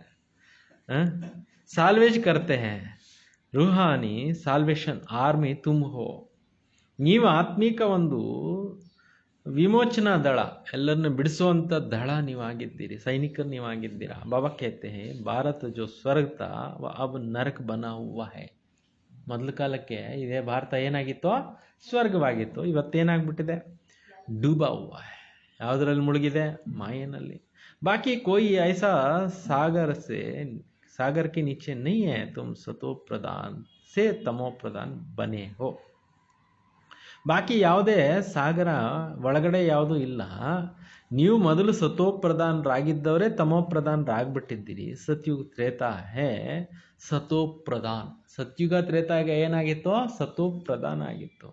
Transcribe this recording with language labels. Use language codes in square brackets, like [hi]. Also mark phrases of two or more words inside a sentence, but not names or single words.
[hi] सैल्वेज करते हैं, रूहानी [en] salvation army [hi] तुम हो. [kn] ನೀವು ಆತ್ಮಿಕ ಒಂದು ವಿಮೋಚನಾ ದಳ, ಎಲ್ಲರನ್ನು ಬಿಡಿಸುವಂಥ ದಳ ನೀವಾಗಿದ್ದೀರಿ, ಸೈನಿಕರು ನೀವಾಗಿದ್ದೀರಾ. [hi] ಬಾಬಾ कहते हैं भारत जो स्वर्ग था वह अब नरक बना हुआ है. [kn] ಮೊದಲ ಕಾಲಕ್ಕೆ ಇದೇ ಭಾರತ ಏನಾಗಿತ್ತೋ ಸ್ವರ್ಗವಾಗಿತ್ತು, ಇವತ್ತೇನಾಗ್ಬಿಟ್ಟಿದೆ, [hi] डूबा हुआ है. [kn] ಯಾವುದರಲ್ಲಿ ಮುಳುಗಿದೆ, ಮಾಯನಲ್ಲಿ. [hi] बाकी कोई ऐसा सागर के नीचे नहीं है, तुम सतो प्रधान से तमो प्रधान बने हो. [kn] ಬಾಕಿ ಯಾವುದೇ ಸಾಗರ ಒಳಗಡೆ ಯಾವುದೂ ಇಲ್ಲ. ನೀವು ಮೊದಲು ಸತೋಪ್ರಧಾನರಾಗಿದ್ದವರೇ ತಮೋಪ್ರಧಾನರಾಗ್ಬಿಟ್ಟಿದ್ದೀರಿ. [hi] सतयुग त्रेता है सतोप्रधान. [kn] ಸತ್ಯುಗ ತ್ರೇತಾಗ ಏನಾಗಿತ್ತು, ಸತೋಪ್ರಧಾನ ಆಗಿತ್ತು.